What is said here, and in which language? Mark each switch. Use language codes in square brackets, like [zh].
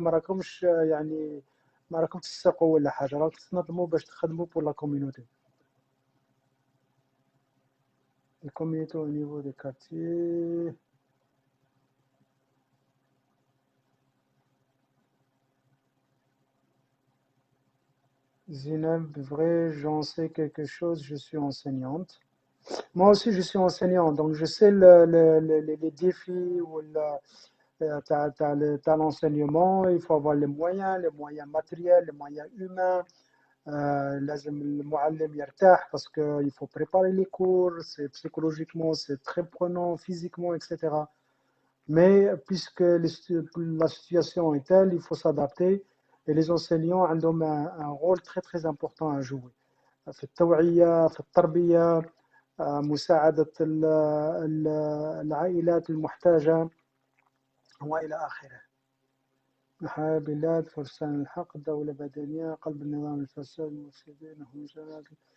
[ar] ما راكمش يعني ما راكم تسرقوا ولا حاجة. راكم تنظموا باش تخدموا [fr] pour la communauté. Les communautés au niveau des quartiers. Zineb, vrai, j'en sais quelque chose, je suis enseignante. Moi aussi, je suis enseignant, donc je sais les défis ou t'as l'enseignement. Il faut avoir les moyens matériels, les moyens humains. [ar] لازم المعلم يرتاح [fr] parce qu'il faut préparer les cours, c'est psychologiquement, c'est très prenant, physiquement, etc. Mais puisque la situation est telle, il faut s'adapter. Et les enseignants ont un rôle très très important à jouer. [ar] في التوعية، في التربية، مساعدة العائلات المحتاجة وإلى آخره. نحيا بلاد فرسان الحق، دولة مدنية، قلب النظام الفساد، المفسدين هم جماعة.